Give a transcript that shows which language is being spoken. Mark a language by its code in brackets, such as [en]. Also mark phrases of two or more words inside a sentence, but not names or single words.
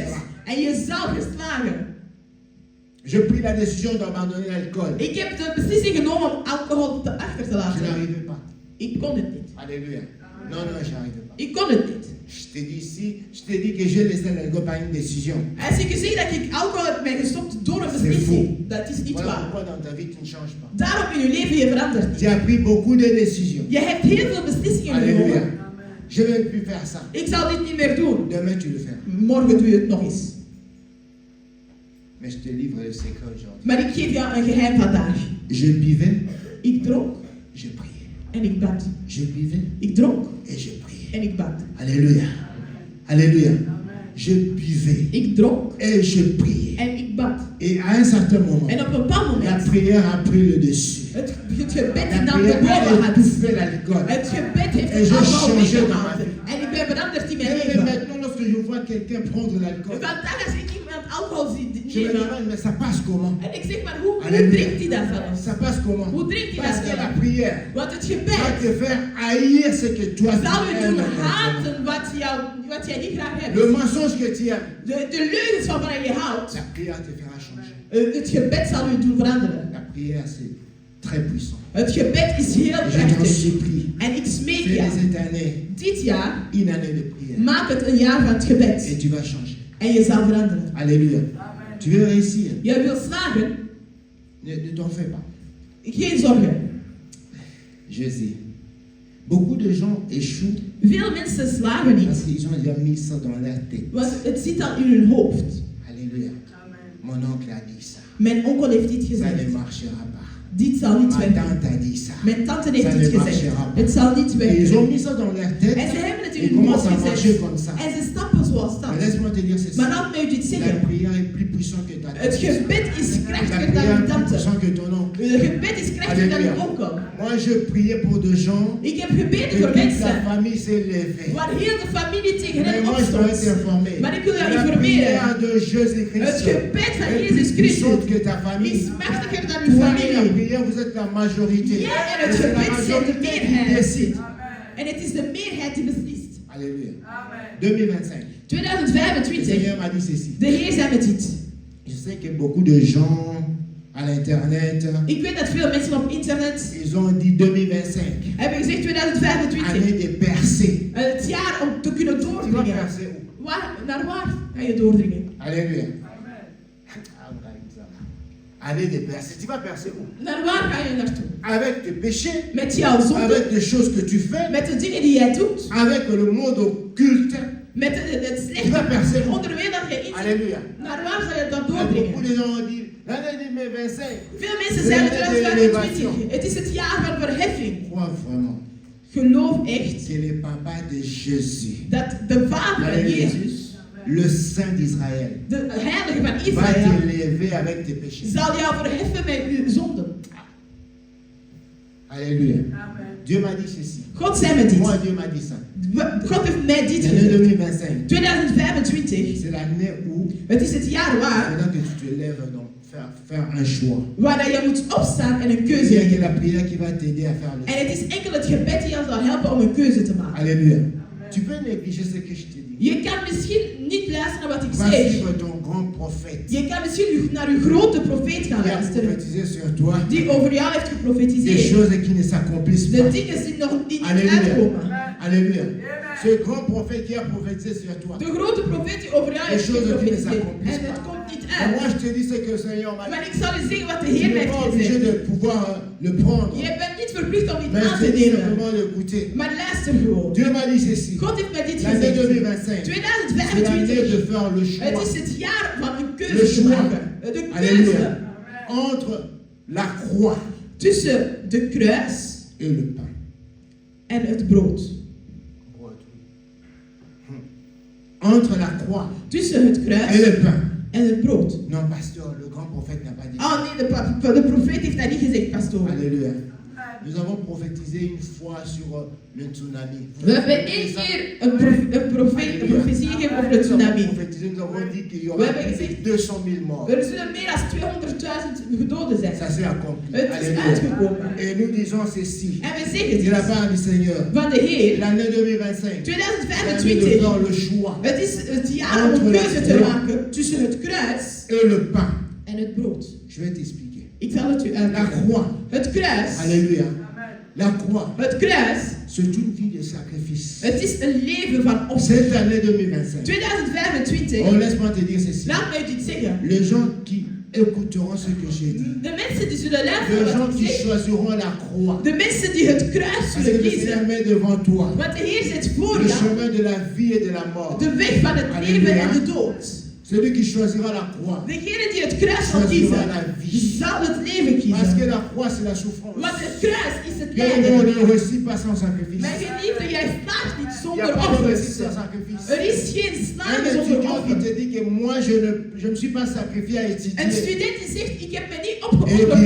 [nl] En je zal geslagen. [fr] Je pris la décision d'abandonner l'alcool. [nl] Ik heb de beslissing genomen om alcohol achter te [fr] Je [nl] laten. [fr] n'arrivais pas. [nl] Ik kon het niet. [fr] Alléluia. Non, non, je n'arrivais pas. [nl] Ik kon het niet. [fr] Je t'ai dit ici, je t'ai dit que j'ai laissé l'alcool par une décision. [nl] Als ik zie dat ik alcohol heb mij gestopt door een beslissing, dat is niet [fr] Voilà [nl] waar. [fr] pourquoi dans ta vie tu ne changes pas. [nl] Daarom in je leven je verandert niet. [fr] Tu as pris beaucoup de décisions. [nl] Je hebt heel veel beslissingen [fr] Alléluia. [nl] genomen. [fr] Je ne vais plus faire ça. [nl] Ik zal dit niet meer doen. [fr] Demain tu le fais. [nl] Morgen doe je het nog eens. [fr] Mais je te livre le secret aujourd'hui. [nl] Maar ik geef jou een geheim vandaag. [fr] Je buvais, [nl] Ik dronk [fr] je priais. [nl] en ik bad. [fr] Je buvais [nl] Ik dronk [fr] et je priais. [nl] en ik bad. [fr] Alléluia. Alléluia. Je buvais [nl] Ik dronk [fr] et je priais. [nl] en ik bad. [fr] Et à un certain moment, [nl] En op een bepaald [fr] la [nl] moment, [fr] prière a pris le dessus. [nl] het gebed [fr] La [nl] is dan de [fr] prière a [nl] bovenhand. [fr] étouffé l'alcool. [nl] Het gebed heeft En het [fr] je [nl] allemaal [fr] changeais dans [nl] weggehaald. [fr] ma vie. [nl] En ik ben veranderd in mijn [fr] Et [nl] leven. [fr] maintenant, lorsque je vois quelqu'un prendre l'alcool, [nl] Vandaag als ik iemand alcohol zie [fr] je me [nl] nemen, [fr] demande, mais ça passe comment? [nl] en ik zeg maar, hoe [fr] Alléluia. [nl] drinkt hij dat zelfs? [fr] Ça passe comment? [nl] Hoe drinkt hij [fr] Parce [nl] dat [fr] que la [nl] zelfs? [fr] prière [nl] Want het [fr] va [nl] gebed [fr] te faire haïr ce que toi tu [nl] zal u [fr] aimes. [nl] doen haten wat jij niet graag hebt. [fr] Le mensonge que tu aimes, [nl] De leugens van waar je houdt, [fr] la prière te fera changer. [nl] het gebed zal u doen veranderen. [fr] La prière, c'est très puissant. [nl] Het gebed is heel [fr] Je t'en [nl] krachtig. [fr] supplie, [nl] En ik smeek [fr] fais [nl] jou, [fr] de cette année [nl] dit jaar, [fr] une année de prière. [nl] maak het een jaar van het [fr] Et [nl] gebed. [fr] tu vas changer. [nl] En je zal veranderen. [fr] Alléluia. Tu veux réussir? [nl] Jij wil slagen, [fr] Ne t'en fais pas. [nl] geen zorgen. [fr] Jésus. Beaucoup de gens échouent [nl] Veel mensen slagen niet, [fr] parce qu'ils ont déjà mis ça dans leur tête. [nl] want het zit al in hun hoofd. [fr] Alléluia. Mon oncle a dit ça. [nl] Mijn onkel heeft dit [fr] Ça ne [nl] gezegd. [fr] marchera pas. [nl] Dit zal niet [fr] Ma [nl] werken. [fr] tante a dit ça. [nl] Mijn tante heeft [fr] Ça [nl] dit [fr] ne [nl] gezegd. [fr] marchera pas. [nl] Het zal niet [fr] Et ils ont [nl] werken. [fr] mis ça dans leur tête. [nl] En ze hebben het [fr] Ils [nl] in hun hoofd [fr] commencent à marcher [nl] gezet. [fr] comme ça. [nl] En ze stappen zoals [fr] Mais [nl] dat. [fr] laisse-moi te dire ceci. [nl] Maar laat mij u dit [fr] La [nl] zeggen. [fr] prière est plus puissante que ta [nl] Het [fr] tante. [nl] gebed is [fr] La [nl] krachtiger dan [fr] prière [nl] uw [fr] est plus [nl] tante. [fr] puissante que ton oncle. [nl] Het gebed is krachtiger dan [fr] Alléluia. [nl] uw onkel. [fr] Moi, je priais pour des gens [nl] Ik heb [fr] et [nl] gebeden voor [fr] toute la [nl] mensen [fr] famille s'est levée. [nl] waar heel de familie tegen [fr] Mais [nl] hen [fr] moi, je dois être [nl] opstond. [fr] informé. [nl] Maar ik wil jou [fr] La [nl] informeren. [fr] prière de [nl] Het [fr] Jésus-Christ [nl] gebed van [fr] est [nl] Jezus [fr] plus puissante [nl] Christus [fr] que ta famille. [nl] is machtiger dan uw [fr] Toi et la [nl] familie. [fr] prière, vous êtes la majorité. [nl] Ja, en [fr] Et [nl] het [fr] c'est la [nl] gebed zijn de [fr] majorité qui [nl] meerheid. [fr] décide. [nl] En het is de meerheid die beslist. [fr] Alléluia. 2025. Le 2025. Seigneur m'a dit ceci. [nl] De Heer zei met dit. [fr] Je sais que beaucoup de gens à l'internet, [nl] Ik weet dat veel mensen op internet [fr] ils ont dit 2025, [nl] hebben gezegd 2025. [fr] année de percée. [nl] Het jaar om te kunnen [fr] Tu vas [nl] doordringen. [fr] percer où? [nl] Naar waar ga je doordringen? [fr] Alléluia. Année de percée. Tu vas percer où? [nl] Naar waar ga je naartoe? [fr] Avec tes péchés, [nl] Met jouw zonde, [fr] avec des choses que tu fais, [nl] met de dingen die jij doet, [fr] avec le monde occulte. [nl] met het [fr] Tu vas percer [nl] slechte [fr] où? [nl] onder de wereld dat je in zit. [fr] Alléluia. [nl] Naar waar zal je dan [fr] Et beaucoup [nl] doordringen? [fr] de gens ont dit l'année 2025. [nl] Veel mensen zeggen 2025. Het is het jaar van verheffing. [fr] Crois vraiment [nl] Geloof echt [fr] que le papa de Jésus, [nl] dat de vader van Halleluja. Jezus, [fr] le Saint d'Israël, [nl] de heilige van [fr] va [nl] Israël, [fr] t'élever avec tes péchés. [nl] zal jou verheffen met uw zonden. [fr] Alléluia. Dieu m'a dit ceci. [nl] God zei me dit. [fr] Moi, Dieu m'a dit ça. [nl] God heeft mij dit [fr] L'année [nl] gezegd. [fr] 2025, [nl] 2025. [fr] c'est l'année où, [nl] Het is het jaar waar, [fr] pendant que tu te lèves, donc, faire un choix. [nl] Waar je moet opstaan en een keuze [fr] Il y a que [nl] nemen. [fr] la prière qui va t'aider à faire le choix. [nl] En het is enkel het gebed die jou zal helpen om een keuze te maken. [fr] Alléluia. Tu peux négliger ce que je te dis. [nl] Je kan misschien niet luisteren naar wat ik [fr] Va [nl] zeg. [fr] suivre ton grand prophète [nl] Je kan misschien naar uw grote profeet gaan [fr] qui a [nl] luisteren. [fr] prophétisé sur toi [nl] Die over jou heeft [fr] des [nl] geprofetiseerd. [fr] choses qui ne s'accomplissent [nl] De [fr] pas. [nl] dingen die nog niet [fr] Alléluia. [nl] uitkomen. [fr] Alléluia. Ce grand prophète qui a prophétisé sur toi. [nl] De grote profeet die over jou heeft [fr] choses qui ne [nl] geprofetiseerd. [fr] s'accomplissent [nl] En het [fr] pas. [nl] komt niet [fr] Et [nl] uit. [fr] moi, je te dis ce que le Seigneur m'a [nl] Maar [fr] dit. [nl] ik zal je zeggen wat de [fr] Tu [nl] Heer [fr] n'es [nl] heeft [fr] pas obligé [nl] gezegd. [fr] de pouvoir le prendre. [nl] Je bent niet verplicht om dit [fr] Mais [nl] aan [fr] je [nl] te [fr] te dis [nl] nemen. [fr] simplement d'écouter. [nl] Maar luister gewoon. [fr] Dieu m'a dit ceci. [nl] God heeft mij dit [fr] L'année [nl] gezegd. [fr] 2025, c'est l'année [nl] 2025. [fr] de faire le [nl] Het [fr] choix. [nl] is het jaar van een [fr] Le [nl] keuze te [fr] choix. [nl] maken. De keuze [fr] Alléluia. Entre la croix [nl] tussen de kruis [fr] et le pain. [nl] en het brood. [fr] Entre la croix [nl] Tussen het [fr] et [nl] kruis [fr] le pain. [nl] en het brood. [fr] Non, pasteur, le grand prophète n'a pas dit ça. [nl] Oh nee, de profeet heeft dat niet gezegd, pastoor. [fr] Alléluia. Nous avons prophétisé une fois sur le tsunami. [nl] We hebben één keer een profetie gegeven over de tsunami. [fr] Nous avons dit qu'il y [nl] We [fr] aura [nl] hebben [fr] plus de [nl] gezegd, [fr] 200 000 morts. [nl] er zullen meer dan 200.000 gedoden zijn. [fr] Ça s'est accompli. [nl] Het is [fr] Alléluia. [nl] uitgekomen. [fr] Et nous disons ceci. [nl] En we zeggen [fr] De la [nl] dit [fr] part du Seigneur. [nl] van de Heer. [fr] L'année 2025. C'est l'année de [nl] 2025. [fr] faire le choix. [nl] Het is het jaar om een keuze te maken tussen het kruis [fr] Et le pain. [nl] en het brood. [fr] Je vais t'expliquer. [nl] Ik zal het u [fr] La [nl] uitleggen. [fr] croix. [nl] Het kruis. [fr] Alléluia. La croix. [nl] Het kruis. [fr] C'est une vie de sacrifice. [nl] Het is een leven van offer. [fr] Cette année 2025. [nl] 2025. [fr] Oh, laisse-moi te dire ceci. [nl] Laat mij dit zeggen. [fr] Les gens qui écouteront ce que j'ai dit. [nl] De mensen die zullen [fr] Les [nl] luisteren [fr] gens [nl] wat [fr] qui [nl] ik zeg. [fr] choisiront la croix. [nl] De mensen die het kruis [fr] Parce que [nl] zullen [fr] le Seigneur [nl] kiezen. [fr] met devant toi [nl] Want de Heer zet voor [fr] le [nl] jou [fr] chemin de la vie et de la mort. [nl] de weg van het leven en de dood. [fr] Celui qui choisira la croix [nl] Degene die het kruis zal [fr] choisira [nl] kiezen, [fr] la vie. [nl] zal het leven [fr] Parce que [nl] kiezen. [fr] la croix, c'est la souffrance. [nl] Want het kruis is het [fr] Bien aimé, [nl] lijden. [fr] on ne réussit pas sans sacrifice. [nl] Mijn geliefde, jij slaagt niet [fr] Il n'y a [nl] zonder [fr] pas de réussite [nl] offers. [fr] sans sacrifice. [nl] Er is geen [fr] Un [nl] slagen zonder [fr] étudiant qui [nl] offer. [fr] te dit que moi, je ne me suis pas sacrifié à [nl] Een [fr] étudier. [nl] student die zegt, ik heb me niet [fr] Et [nl] opgeofferd [fr] puis